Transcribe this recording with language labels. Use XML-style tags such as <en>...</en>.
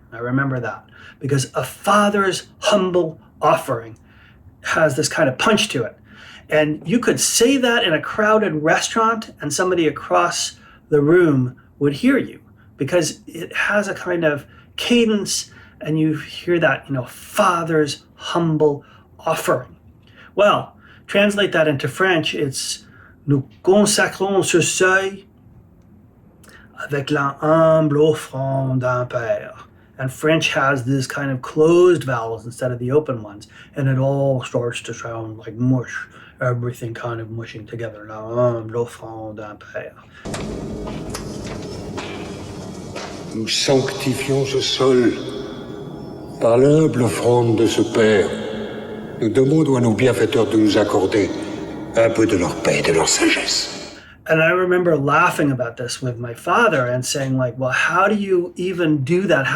<en>I remember that, because a father's humble offering has this kind of punch to it. And you could say that in a crowded restaurant and somebody across the room would hear you, because it has a kind of cadence, and you hear that, father's humble offering. Well, translate that into French, it's</en> <fr>"Nous consacrons ce seuil avec la humble offrande d'un père."</fr> <en>And French has this kind of closed vowels instead of the open ones, and it all starts to sound like mush, everything kind of mushing together.</en> <fr>La humble offrande d'un père. Nous sanctifions ce sol par l'humble offrande de ce Père. Nous demandons à nos bienfaiteurs de nous accorder un peu de leur paix et de leur sagesse.</fr> <en>And I remember laughing about this with my father and saying, like, well, how do you even do that?</en>